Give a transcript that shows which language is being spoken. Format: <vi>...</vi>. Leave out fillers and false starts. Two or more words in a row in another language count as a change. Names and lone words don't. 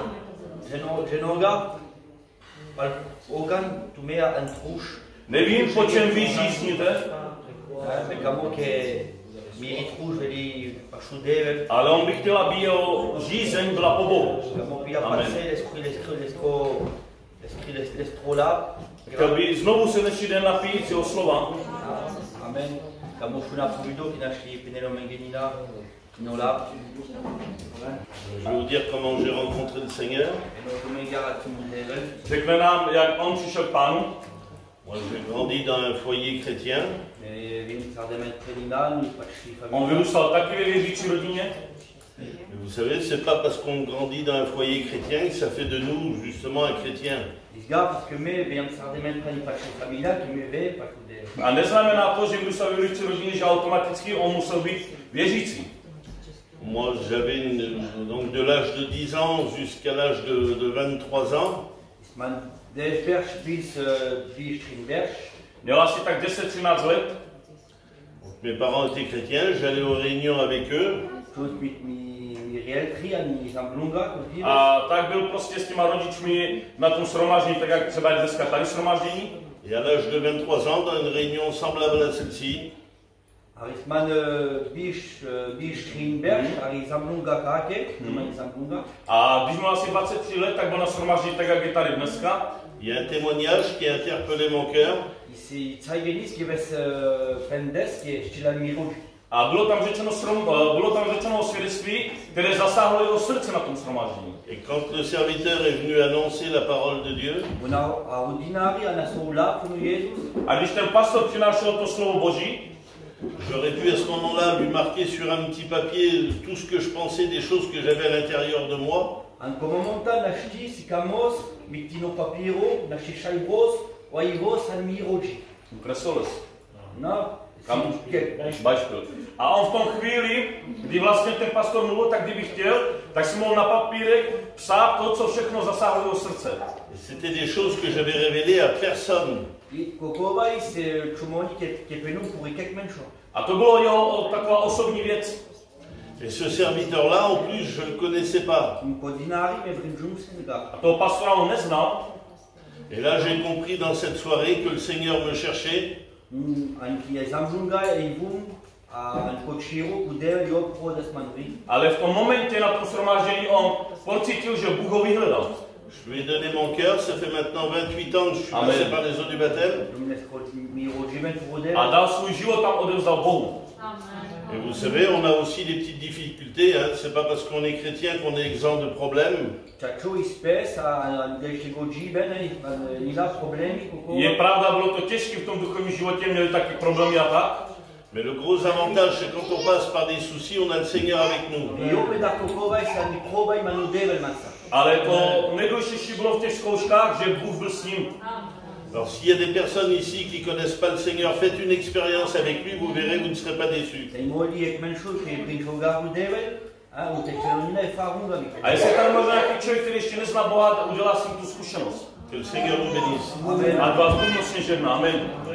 <cs>Nevím, po čem vy žízníte, ale on by chtěl, aby jeho žízeň byla po Bohu. Amen. Chtěl by znovu se dnešní den napít jeho slova. Amen.</cs> <fr>Je vais vous dire comment j'ai rencontré le Seigneur.</fr> <cs>Řekne nám, jak on přišel k Pánu.</cs> <fr>Moi, j'ai grandi dans un foyer chrétien.</fr> <cs>On vyrůstal taky ve věřící rodině.</cs> <fr>Mais vous savez, c'est pas parce qu'on grandit dans un foyer chrétien que ça fait de nous justement un chrétien.</fr> <cs>A neznamená to, že vyrůstal ve věřící rodině, že automaticky on musel být věřící.</cs> <fr>Moi, j'avais donc de l'âge de 10 ans jusqu'à l'âge de 23 ans.</fr> <cs>Měl asi tak 10-13 let.</cs> <fr>Mes parents étaient chrétiens, j'allais aux réunions avec eux.</fr> <cs>A tak byl prostě s těma rodičmi na tom shromáždění, tak jak třeba dneska tady shromáždění.</cs> <fr>Et à l'âge de 23 ans, dans une réunion semblable à celle-ci,</fr> <cs>a když měl asi 23 let, tak byl na shromáždění, tak jak je tady dneska.</cs> <fr>il y a un témoignage qui a interpellé mon cœur.</fr> <cs>A bylo tam řečeno svědectví, které zasáhlo jeho srdce na tom shromáždění.</cs> <fr>Et quand le serviteur est venu annoncer la parole de Dieu,</fr> <cs>A když ten pastor přinášel to slovo Boží,</cs> <fr>j'aurais pu à ce moment-là lui marquer sur un petit papier tout ce que je pensais des choses que j'avais à l'intérieur de moi.</fr> <cs>A on v tom chvíli, kdy vlastně ten pastor mluvil, tak kdyby chtěl, tak si mohl na papírek psát to, co všechno zasáhlo jeho srdce.</cs> <fr>C'était des choses que j'avais révélées à personne.</fr> <cs>A to bylo jeho taková osobní věc.</cs> <fr>Et ce serviteur-là, en plus, je ne le connaissais pas.</fr> <cs>A toho pastora on neznal.</cs> <fr>Et là, j'ai compris dans cette soirée que le Seigneur me cherchait.</fr> <cs>Ale v tom momentě na tom shromáždění on pocítil, že Bůh ho vyhledal.</cs> <fr>Je lui ai donné mon cœur, ça fait maintenant 28 ans que je suis passé par les eaux du baptême.</fr> <cs>A dal svůj život tam odevzdal Bohu.</cs> <fr>Et vous savez, on a aussi des petites difficultés, hein. C'est pas parce qu'on est chrétien qu'on est exempt de problèmes.</fr> <cs>Je pravda, bylo to těžké v tom duchovním životě, měli taky problémy a tak.</cs> <fr>Mais le gros avantage, c'est quand on passe par des soucis, on a le Seigneur avec nous.</fr> <cs>Ale to nejdůležitější bylo v těch zkouškách, že Bůh byl s ním.</cs> <fr>Alors s'il y a des personnes ici qui ne connaissent pas le Seigneur, faites une expérience avec lui, vous verrez, vous ne serez pas déçus.</fr> <cs>A jestli tam možná nějaký člověk, který ještě nezná Boha, udělá s ním tu zkušenost.</cs> <fr>Que le Seigneur nous bénisse.</fr> <cs>A vás Bůh mocně žehná. Amen.</cs>